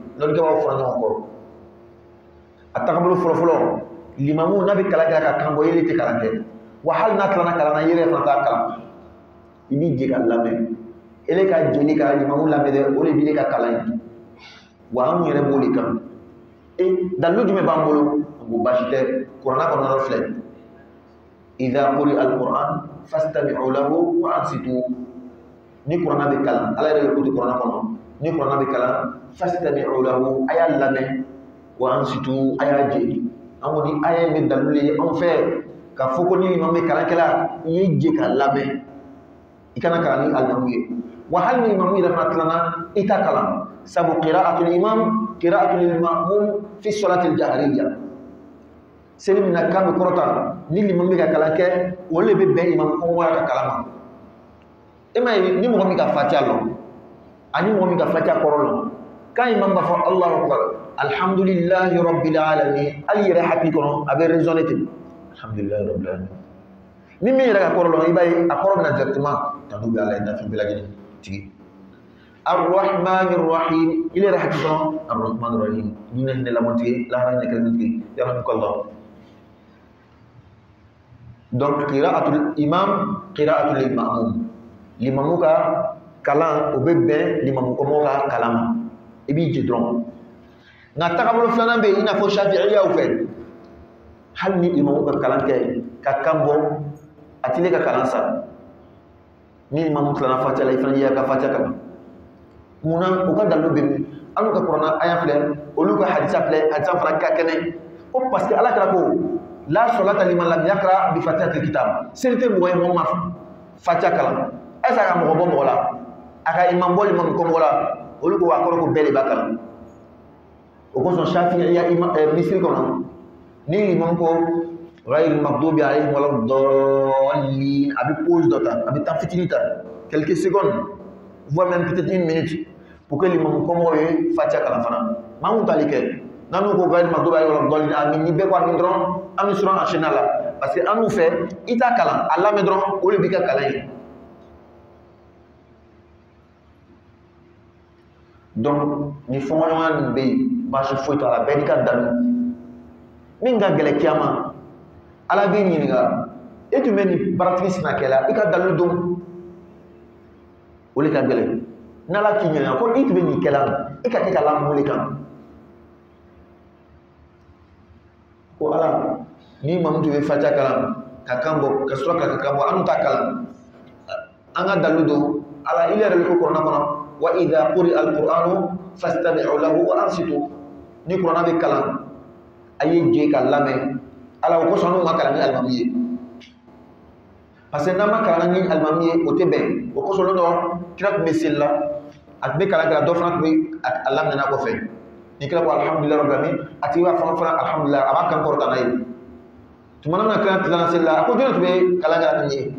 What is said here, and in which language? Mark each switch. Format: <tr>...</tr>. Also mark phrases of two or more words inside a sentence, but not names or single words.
<bm>Lɔnnitɛbagaw fara ɲɔgɔn kɔ. A tagabolo fɔlɔ limamu n'a bɛ kalan kɛ ka kan bɔ yeli tɛ kalan kɛ. Wa hali n'a tilala kalan na yɛrɛ fana t'a kalan. I b'i jɛ ka lamɛn. Ele ka jeli ka limamu lamɛn dɛ o de b'i ka kalan ye. Wa an yɛrɛ b'o de kan. Dalilu jumɛn b'an bolo? Ko baasi tɛ. Kuranɛ kɔnɔna filɛ.</bm> <ar>إذا قرئ القرآن فاستمعوا له وأنصتوا.</ar> <bm>Ni kuranɛ bɛ kalan, Ala yɛrɛ de ko tɛ kuranɛ kɔnɔ. Ni kuranɛ bɛ kalan</bm> <ar>فاستمعوا له,</ar> <bm>a y'a lamɛn</bm> <ar>وأنصتوا,</ar> <bm>a y'a jɛ. An ko ni aya in bɛ dalilu ye anw fɛ k'a fɔ ko ni limamu bɛ kalankɛla i ye jɛ ka lamɛn. I kana kalan ni alimamu ye. Wa hali ni limamu yɛrɛ fana tilala i t'a kalan.</bm> <ar>Sabu قراءة الإمام قراءة المأموم في الصلاة الجهرية.</ar> <bm>seli min na kan bɛ kɔrɔta ni limam bɛ ka kalan kɛ olu de bɛ bɛn imam kɔngɔ ka kalan ma e ma ye ni mɔgɔ min ka fatiha lɔn ani mɔgɔ min ka fatiha kɔrɔ lɔn kan imam b'a fɔ</bm> <ar>الله أكبر الحمد لله رب العالمين</ar> <bm>hali yɛrɛ hakili kɔnɔ a bɛ raisonner ten</bm> <ar>الحمد لله رب العالمين</ar> <bm>ni min yɛrɛ ka kɔrɔ lɔn i b'a ye a kɔrɔ bɛna directement tanu bɛ Ala ye nafin bɛɛ lajɛlen tigi</bm> <ar>الرحمن الرحيم</ar> <bm>il yɛrɛ hakili kɔnɔ</bm> <ar>الرحمن الرحيم</ar> <bm>diinɛ hinɛ lamɔtigi lahara hinɛ kɛlɛmɛtigi yarhamukallah. Donc</bm> <ar>قراءة الإمام قراءة المأموم</ar> <bm>limamu ka kalan o bɛ bɛn limamu kɔmɔ ka kalan ma i b'i jɛ dɔrɔn nka tagabolo filanan bɛ yen i n'a fɔ Shafi'iyaw fɛ hali ni imamu ka kalan kɛ ka kan bɔ a tile ka kalan sa ni imamu tilala fatiha la i fana y'i ka fatiha kalan munna u ka dalilu bɛ min an ka kuranna aya filɛ olu ka hadisa filɛ hadisa fana ka kɛnɛ ko</bm> <fr>parce que</fr> <bm>ala kɛra ko</bm> <ar>لا صلاة لمن لم يقرأ ب فاتحة الكتاب</ar> <bm>seli tɛ mɔgɔ ye mɔgɔ ma fatiha kalan</bm> <fr>est ce que</fr> <bm>a ka mɔgɔ bɔ mɔgɔ la a ka imam bɔ liman ko mɔgɔ la olu ko a kɔrɔ ko bɛɛ de b'a kalan o kosɔn Shafi'iya misiri kɔnɔ ni imam ko</bm> <ar>غير المغضوب عليهم ولا الضالين</ar> <bm>a bɛ pause dɔ ta a bɛ temps fitinin ta</bm> <fr>quelques secondes voire même peut-être une minute pour que l'imam</fr> <bm>kɔmɔgɔw ye fatiha kalan fana maa mun t'ale kɛ n'an ko</bm> <ar>غير المغضوب عليهم ولا الضالين</ar> <bm>amin ni bɛɛ ko amin dɔrɔn an bɛ sɔrɔ enchaîner la</bm> <fr>parce que</fr> <bm>an n'u fɛ i t'a kalan a lamɛn dɔrɔn o de b'i ka kalan ye. Donc ni fɔɲɔgɔnya min bɛ yen baasi foyi t'a la bɛɛ n'i ka dalu min ka gɛlɛn kiyama ala b'i ɲininka e tun bɛ nin baaratigi sina kɛ la i ka dalu dɔn o de ka gɛlɛn n'ala k'i ɲininka ko i tun bɛ nin kɛ la i ka kɛ ka lamun de kan ko ala ni maa min tun bɛ fatiha kalan ka kan bɔ ka sura ka kan bɔ an t'a kalan an ka dalu dɔn ala il yɛrɛ de ko kuranna kɔnɔ</bm> <ar>وإذا قرئ القرآن فاستمعوا له وأنصتوا</ar> <bm>ni kuranna bɛ kalan a ye jɛ ka lamɛn ala o kosɔn n'u ma kalan ni alimami ye</bm> <fr>parce que</fr> <bm>n'an ma kalan ni alimami ye o tɛ bɛn o kosɔn dɔ kira tun bɛ seli la a tun bɛ kalan kɛ dɔ fana tun bɛ a laminɛ kɔfɛ ni kira ko</bm> <ar>الحمد لله رب العالمين</ar> <bm>a tigi b'a fana alhamdulillahi a b'a kan kɔrɔta n'a ye tuma min na kira tilala seli la a ko jɔn tun bɛ kalan kɛ ni ye</bm>